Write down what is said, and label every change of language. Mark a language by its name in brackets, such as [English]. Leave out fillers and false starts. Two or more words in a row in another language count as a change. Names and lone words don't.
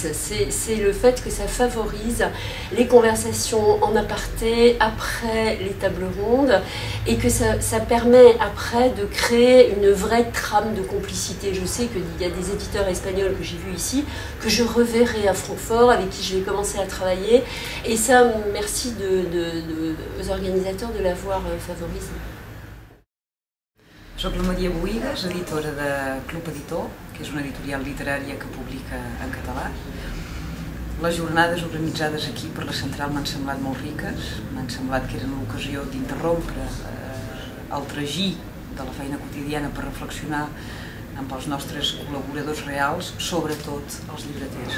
[French] C'est le fait que ça favorise les conversations en aparté, après les tables rondes, et que ça permet après de créer une vraie trame de complicité. Je sais qu'il y a des éditeurs espagnols que j'ai vus ici, que je reverrai à Francfort, avec qui je vais commencer à travailler. Et ça, merci aux organisateurs de l'avoir favorisé. [Catalan] Soc la Maria Boïgues, editora de Club Editor, que és una editorial literària que publica en català. Les jornades organitzades aquí per la central m'han semblat molt riques, m'han semblat que eren l'ocasió d'interrompre el tragí de la feina quotidiana per reflexionar amb els nostres col·laboradors reals, sobretot els llibreters.